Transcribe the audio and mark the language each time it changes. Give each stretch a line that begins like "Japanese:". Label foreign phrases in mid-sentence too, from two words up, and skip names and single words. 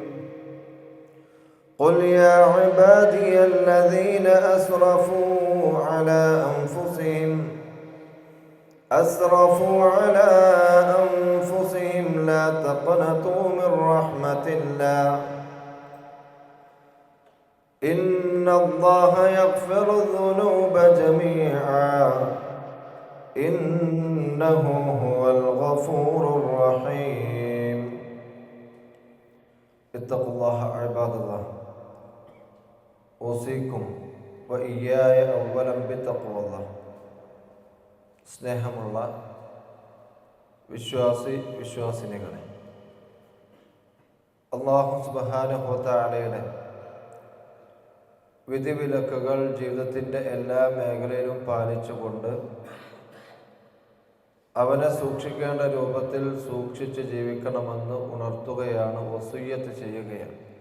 Arabic: قل يا عبادي الذين أسرفوا على أنفسهم لا تقنطوا من رحمة الله إن الله يغفر الذنوب جميعا إنه هو الغفور الرحيم. اتقوا الله عباد الله أوصيكم وإياي أولا بتقوى الله.
Malayalam: സ്നേഹമുള്ള വിശ്വാസിനികളെ,
Arabic: الله سبحانه وتعالى
Malayalam: വിധിവിലക്കുകൾ ജീവിതത്തിൻ്റെ എല്ലാ മേഖലയിലും പാലിച്ചുകൊണ്ട് അവനെ സൂക്ഷിക്കേണ്ട രൂപത്തിൽ സൂക്ഷിച്ച് ജീവിക്കണമെന്ന് ഉണർത്തുകയാണ്, വസിയ്യത്ത് ചെയ്യുകയാണ്.